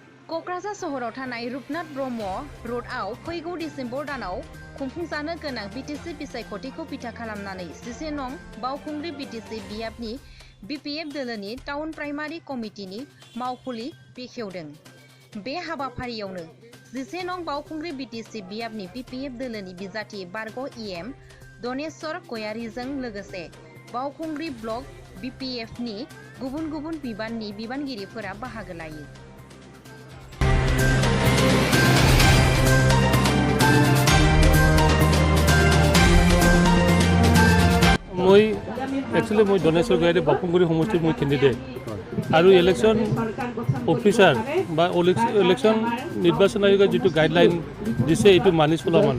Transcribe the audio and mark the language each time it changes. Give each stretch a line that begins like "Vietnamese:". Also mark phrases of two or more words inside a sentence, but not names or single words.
Bodo: क'क्राझार सहराव थानाय रुपनाथ ब्रह्म र'डआव फैगौ डिसेम्बर दानाव खुंफुंजानो गोनां बिटिसि बिसायख'थिखौ बिथा खालामनानै 11 नं बावखुंग्रि बिटिसि बियाबनि बिपिएफ दोलोनि टाउन प्राइमारि कमिटिनि मावखुलि बेखेवदों। बे हाबाफारियावनो 11 नं बावखुंग्रि बिटिसि बियाबनि बिपिएफ दोलोनि बिजाथि बारग' इएम दनेश्वर गयारीजों लोगोसे बावखुंग्रि ब्लक बिपिएफनि गुबुन गुबुन बिबाननि बिबानगिरिफोरा बाहागो लायो।
Assamese: মই একচুৱেলি মই দনেশ্বৰ গয়াৰী বাপুংগুৰি সমষ্টিৰ মই কেণ্ডিডেট আৰু
English: election officer
Assamese: বা ইলেকশ্যন নিৰ্বাচন আয়োগে যিটো গাইডলাইন দিছে এইটো মানি চলা মানুহ।